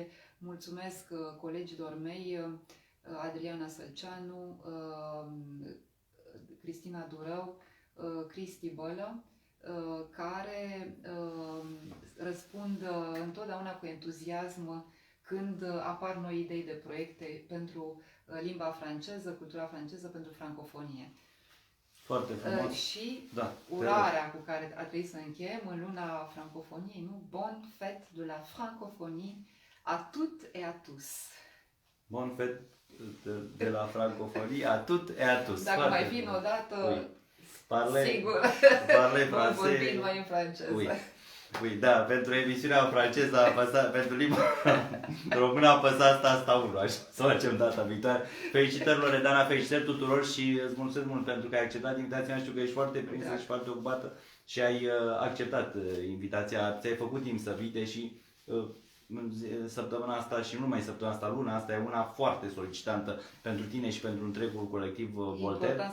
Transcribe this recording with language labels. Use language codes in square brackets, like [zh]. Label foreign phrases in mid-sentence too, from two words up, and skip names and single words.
[ro] Mulțumesc colegilor mei, Adriana Sălceanu, Cristina Durău, Cristi Bălă, care răspund întotdeauna cu entuziasm când apar noi idei de proiecte pentru limba franceză, cultura franceză, pentru francofonie. Foarte frumos. Și urarea cu care a trebuit să încheiem în luna francofoniei, nu? [fr] Bonne fête de la francophonie à toutes et à tous. Bonne fête de la francophonie à toutes et à tous. [ro] Dacă mai vin odată, sigur, vom vorbi numai în franceză. Da, pentru emisiunea franceză a apăsat, pentru limba română a apăsat asta 1, așa să facem data viitoare. Felicitări Loredana, felicitări tuturor și îți mulțumesc mult pentru că ai acceptat invitația mea, știu că ești foarte prinsă și foarte ocupată și ai acceptat invitația, ți-ai făcut timp să vii și săptămâna asta și nu numai săptămâna asta, luna asta e una foarte solicitantă pentru tine și pentru întregul colectiv Voltaire.